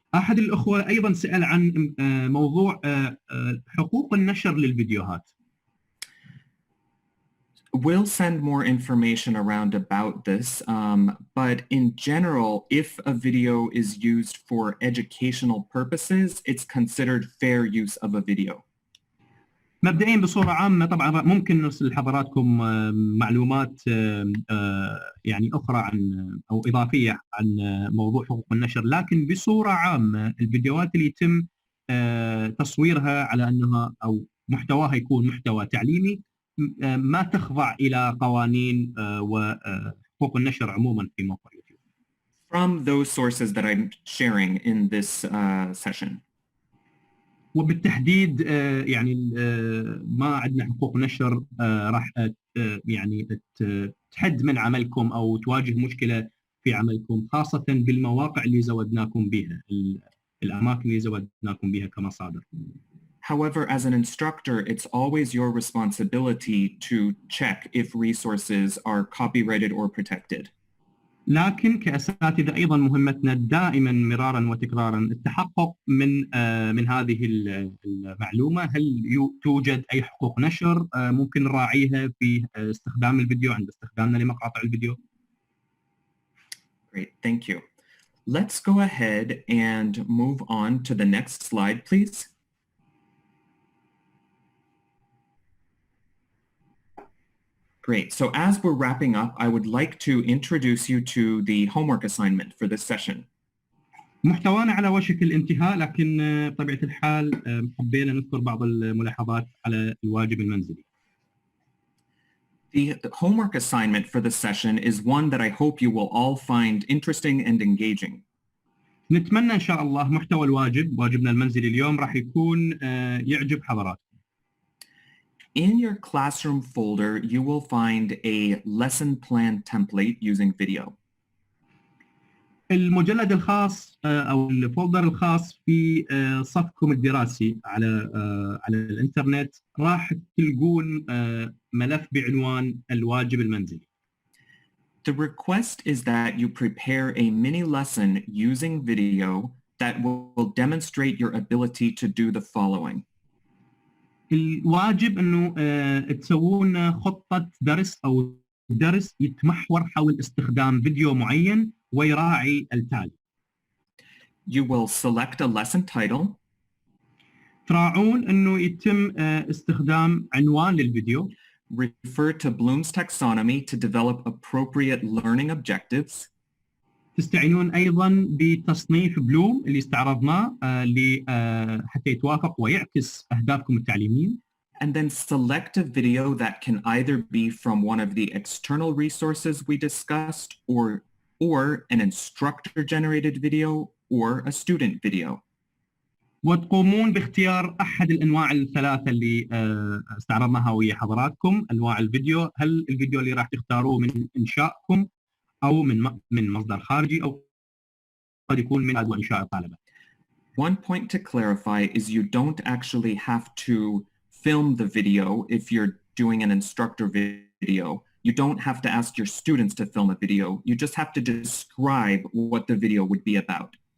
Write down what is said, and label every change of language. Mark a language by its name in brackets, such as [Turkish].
[Arabic] أحد الأخوة أيضا سأل عن موضوع حقوق النشر للفيديوهات. [English] We'll send more information around about this, but in general, if a video is used for educational purposes, it's considered fair use of a video. [Arabic] مبدئيا بصورة عامة طبعا ممكن نرسل لحضراتكم معلومات يعني أخرى عن أو إضافية عن موضوع حقوق النشر، لكن بصورة عامة الفيديوهات اللي يتم تصويرها على أنها أو محتواها يكون محتوى تعليمي ما تخضع إلى قوانين وحقوق النشر عموما في موقع يوتيوب. [English] From those sources that I'm sharing in this session. [Arabic] وبالتحديد يعني ما عندنا حقوق نشر راح يعني تحد من عملكم أو تواجه مشكلة في عملكم، خاصة بالمواقع اللي زودناكم بها، الأماكن اللي زودناكم بها كمصادر. [English] However, as an instructor, it's always your responsibility to check if resources are copyrighted or protected. [Arabic] لكن كأساتذة أيضا مهمتنا دائما مرارا وتكرارا التحقق من هذه المعلومة، هل توجد أي حقوق نشر ممكن نراعيها في استخدام الفيديو عند استخدامنا لمقاطع الفيديو. [English] Great, thank you. Let's go ahead and move on to the next slide, please. Great. So as we're wrapping up, I would like to introduce you to the homework assignment for this session. [Arabic] محتوانا على وشك الانتهاء، لكن بطبيعة الحال حبينا نذكر بعض الملاحظات على الواجب المنزلي. [English] The homework assignment for this session is one that I hope you will all find interesting and engaging. [Arabic] نتمنى إن شاء الله محتوى واجبنا المنزلي اليوم راح يكون يعجب حضراتكم. [English] In your classroom folder, you will find a lesson plan template using video. [Arabic] المجلد الخاص أو الفولدر الخاص في صفكم الدراسي على الإنترنت راح تلقون ملف بعنوان الواجب المنزلي. [English] The request is that you prepare a mini lesson using video that will demonstrate your ability to do the following. [Arabic] الواجب انه تسوون خطة درس او درس يتمحور حول استخدام فيديو معين ويراعي التالي. [English] You will select a lesson title. [Arabic] تراعون انه يتم استخدام عنوان للفيديو. [English] Refer to Bloom's taxonomy to develop appropriate learning objectives. [Arabic] تستعينون ايضا بتصنيف بلوم اللي استعرضناه حتى يتوافق ويعكس اهدافكم التعليميه. [English] And then select a video that can either be from one of the external resources we discussed or an instructor generated video or a student video. [Arabic] وتقومون باختيار احد الانواع الثلاثه اللي استعرضناها ويا حضراتكم، انواع الفيديو. هل الفيديو اللي راح تختاروه من انشائكم او من مصدر خارجي، او قد يكون من انشاء الطلبه. [English] One point to clarify is you don't actually have to film the video if you're doing an instructor video. You don't have to ask your students to film a video. You just have to describe what the video would be about.